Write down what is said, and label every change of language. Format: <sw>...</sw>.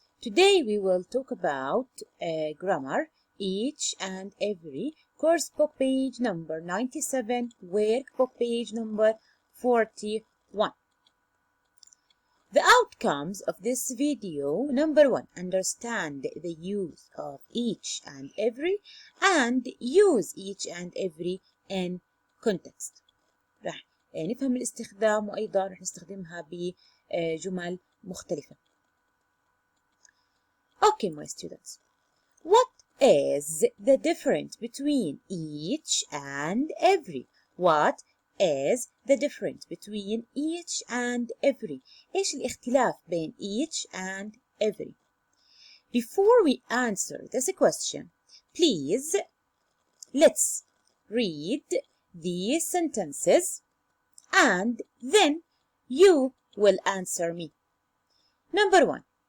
<en>Today we will talk about grammar, each and every, course book page number 97, workbook page number 41. The outcomes of this video: number 1, understand the use of each and every, and use each and every in context.</en> <ar>راح نفهم الاستخدام، وأيضا راح نستخدمها بجمل مختلفة.</ar> <en>Okay, my students. What is the difference between each and every? What is the difference between each and every?</en> <ar>إيش الاختلاف بين</ar> <en>each and every? Before we answer this question, please let's read these sentences and then you will answer me. Number 1.</en>